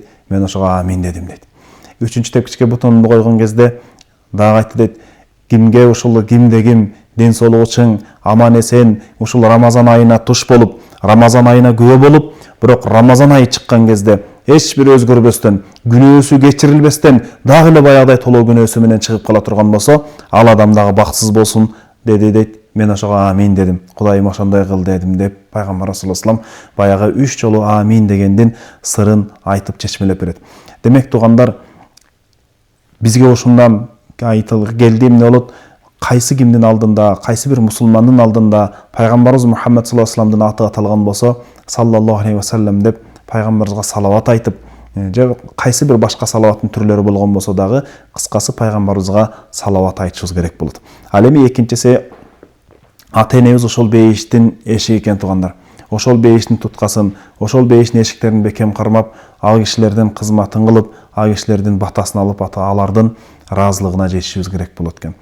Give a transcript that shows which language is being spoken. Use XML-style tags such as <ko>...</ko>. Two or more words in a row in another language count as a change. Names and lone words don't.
<ky>Мен ошого амин дедим дейт. Үчүнчү тепкичке бутумду койгон кезде дагы айтты дейт: "Кимге ушул ким ден соолугу чың, аман эсен ушул Рамазан айына туш болуп, Рамазан айына күбө болуп, бирок Рамазан айы чыккан кезде эч бир өзгөрбөстөн, күнөөсү кечирилбестен, дагы эле баягыдай толоо күнөөсү менен чыгып кала турган болсо, ал адам дагы бактысыз болсун" деди дейт. Мен ошого амин дедим. Кудайым ошондой кыл дедим деп пайгамбар</ky> <ar>صلى الله عليه وسلم</ar> <ky>баягы 3 жолу амин дегендин сырын айтып чечмелеп берет. Демек туугандар, бизге ушундан айтылып келди эмне болот? Кайсы кимдин алдында, кайсы бир мусулмандын алдында пайгамбарыбыз Мухаммад</ky> <ar>صلى الله عليه وسلم</ar> <ky>аты аталган болсо,</ky> <ar>صلى الله عليه وسلم</ar> <ky>деп пайгамбарыбызга салават айтып, же кайсы бир башка салаваттын түрлөрү болгон болсо дагы, кыскасы пайгамбарыбызга салават айтышыбыз керек болот. Ал эми экинчиси, ата энебиз ошол бейиштин эшиги экен туугандар. Ошол бейиштин туткасын, ошол бейиштин эшиктерин бекем кармап, ал кишилердин кызматын кылып, ал кишилердин батасын алып, алардын ыраазылыгына жетишибиз керек болот экен.</ky>